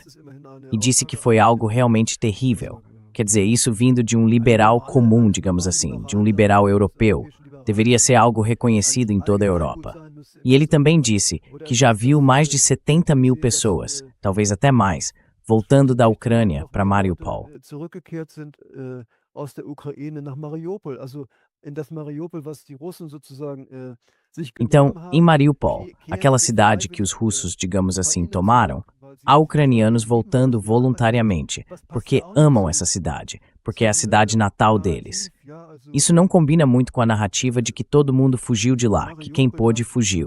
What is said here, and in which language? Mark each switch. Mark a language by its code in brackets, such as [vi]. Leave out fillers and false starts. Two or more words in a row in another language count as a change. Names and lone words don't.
[pt] E disse que foi algo realmente terrível. Quer dizer, isso vindo de um liberal comum, digamos assim, de um liberal europeu. Deveria ser algo reconhecido em toda a Europa. E ele também disse que já viu mais de 70 mil pessoas, talvez até mais, voltando da Ucrânia para Mariupol. [de] Aus der Ukraine nach Mariupol, also in das Mariupol, was die Russen sozusagen sich [pt] Então, em Mariupol, aquela cidade que os russos, digamos assim, tomaram, há ucranianos voltando voluntariamente, porque amam essa cidade, porque é a cidade natal deles. Isso não combina muito com a narrativa de que todo mundo fugiu de lá, que quem pôde fugiu.